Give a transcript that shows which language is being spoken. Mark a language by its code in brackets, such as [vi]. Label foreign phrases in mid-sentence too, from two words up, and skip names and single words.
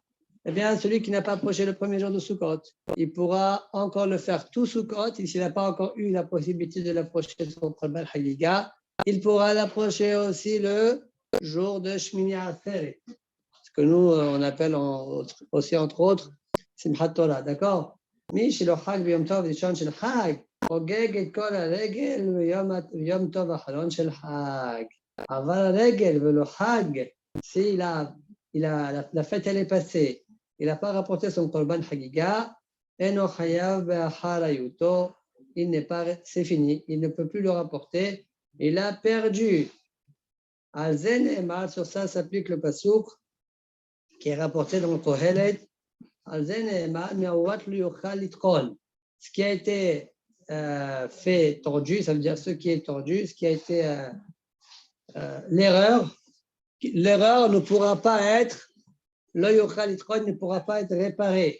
[fr] Eh bien, celui qui n'a pas approché le premier jour de Sukkot, il pourra encore le faire tout Sukkot, et s'il n'a pas encore eu la possibilité de l'approcher son [he] קרבן חגיגה, [fr] il pourra l'approcher aussi le jour de Shmini Atzeret, ce que nous, on appelle aussi, entre autres, Simchat Torah, d'accord? [he] מי שלא חג ביום טוב ראשון של חג, חוגג את כל הרגל ביום טוב האחרון של חג. אבל הרגל ולא חג, [fr] si la fête elle est passée, il n'a pas rapporté son [he] קרבן חגיגה, אינו חייב באחריותו, [fr] il n'est pas, c'est fini, il ne peut plus le rapporter, il a perdu. [he] על זה נאמר, [fr] sur ça s'applique le pasuk qui est rapporté dans le Kohelet. Ce qui a été fait tordu, ça veut dire ce qui est tordu, ce qui a été l'erreur ne pourra pas être, ne pourra pas être réparé.